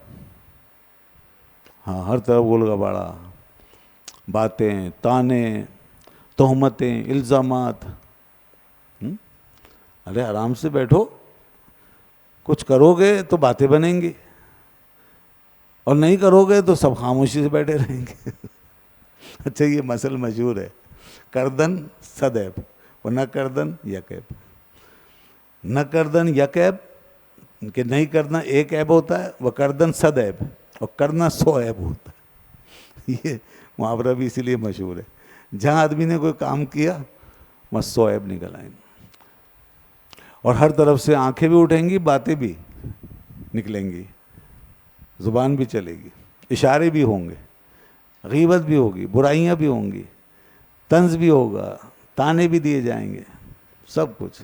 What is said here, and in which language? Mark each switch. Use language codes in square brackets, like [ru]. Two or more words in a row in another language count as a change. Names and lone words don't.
[ur] ہاں، ہر طرف غل غباڑہ، باتیں، تانے، تہمتیں، الزامات. ارے آرام سے بیٹھو، کچھ کرو گے تو باتیں بنیں گی، اور نہیں کرو گے تو سب خاموشی سے بیٹھے رہیں گے. اچھا، یہ مثل مشہور ہے، [fa] کردن سدیب و نہ کردن یکیب. نہ کردن یکیب [ur] کہ نہیں کرنا ایک عیب ہوتا ہے، وہ [fa] کردن سدیب، [ur] اور کرنا 100 عیب ہوتا ہے. یہ محاورہ بھی اسی لیے مشہور ہے، جہاں آدمی نے کوئی کام کیا وہاں 100 عیب نکل آئیں گے، اور ہر طرف سے آنکھیں بھی اٹھیں گی، باتیں بھی نکلیں گی، زبان بھی چلے گی، اشارے بھی ہوں گے، غیبت بھی ہوگی، برائیاں بھی ہوں گی، طنز بھی ہوگا، تانے بھی دیے جائیں گے، سب کچھ.